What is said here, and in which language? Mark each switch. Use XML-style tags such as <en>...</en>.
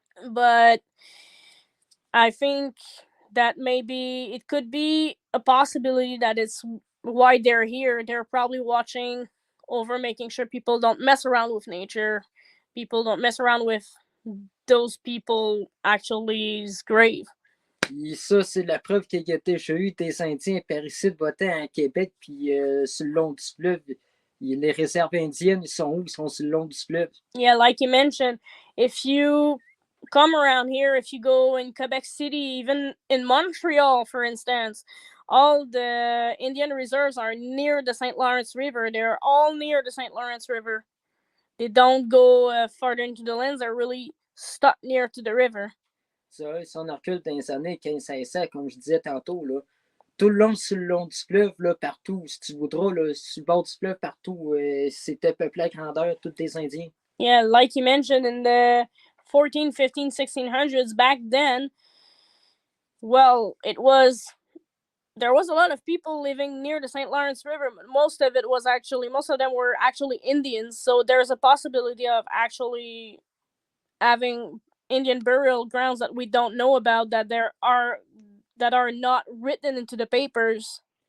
<en>But I think that maybe it could be a possibility that it's why they're here. They're probably watching over, making sure people don't mess around with nature, people don't mess around with those people actually's grave.</en> <fr>Puis ça, c'est la preuve qu'il y a déjà eu des Indiens par ici de voter à Québec, puis sur le long du fleuve. Les réserves indiennes, ils sont où? Ils sont sur le long du fleuve.</fr> <en>Yeah, like you mentioned, if you come around here, if you go in Quebec City, even in Montreal, for instance, all the Indian reserves are near the St. Lawrence River. They're all near the St. Lawrence River. They don't go farther into the lands. They're really stuck near to the river.</en> <fr>Ça, si on recule dans les années 1500, comme je disais tantôt, là, tout le long sur le long du fleuve, là, partout, si tu voudras, là, sur le bord du fleuve, partout, c'était peuplé à grandeur, tous des Indiens.</fr> <en>Yeah, like you mentioned in the 14, 15, 1600s, back then, well, there was a lot of people living near the St. Lawrence River, but most of them were actually Indians, so there's a possibility of actually having Indian burial grounds that we don't know about, that are not written into the papers.</en>